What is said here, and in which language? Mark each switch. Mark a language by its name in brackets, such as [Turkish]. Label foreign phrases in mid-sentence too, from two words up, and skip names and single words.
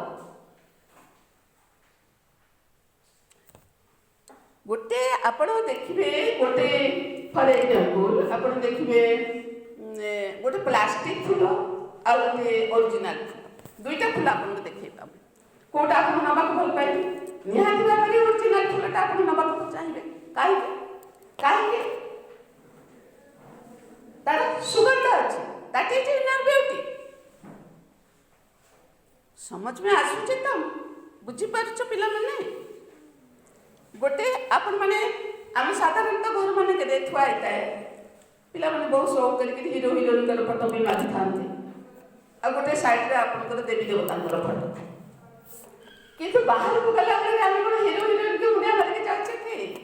[Odia] ଗୋଟେ ଆପଣ ଦେଖିବେ, ଗୋଟେ [English] for example [Odia] ଆପଣ ଦେଖିବେ ଗୋଟେ ପ୍ଲାଷ୍ଟିକ ଫୁଲ ଆଉ ଗୋଟେ ଅରିଜିନାଲ ଫୁଲ, ଦୁଇଟା ଫୁଲ ଆପଣଙ୍କୁ ଦେଖେଇବା, କେଉଁଟା ଆପଣ ନେବାକୁ ଭଲ ପାଇବେ? ନିହାତି ଭାବରେ ଅରିଜିନାଲ ଫୁଲଟା ଆପଣ ନେବାକୁ ଚାହିଁବେ। କାହିଁକି? କାହିଁକି? ତାର ସୁଗନ୍ଧ ଅଛି, [English] that is inner beauty. [Hindi] समझ में [Odia] आସୁଛି ତ? ବୁଝିପାରୁଛ ପିଲାମାନେ? ଗୋଟେ ଆପଣ ମାନେ ଆମେ ସାଧାରଣତଃ ଘର ମାନଙ୍କରେ ଥୁଆ ହେଇଥାଏ, ପିଲାମାନେ ବହୁତ ସଉକ କରିକି ହିରୋ ହିରୋଇନଙ୍କର ଫଟୋ ବି ମାରିଥାନ୍ତି, ଆଉ ଗୋଟେ ସାଇଡ୍ରେ ଆପଣଙ୍କର ଦେବୀ ଦେବତାଙ୍କର ଫଟୋ ଥାଏ। କିନ୍ତୁ ବାହାରକୁ ଗଲାବେଳେ ଆମେ କ'ଣ ହିରୋ ହିରୋଇନକୁ ମୁଣ୍ଡିଆ ମାରିକି ଯାଉଛେ କି?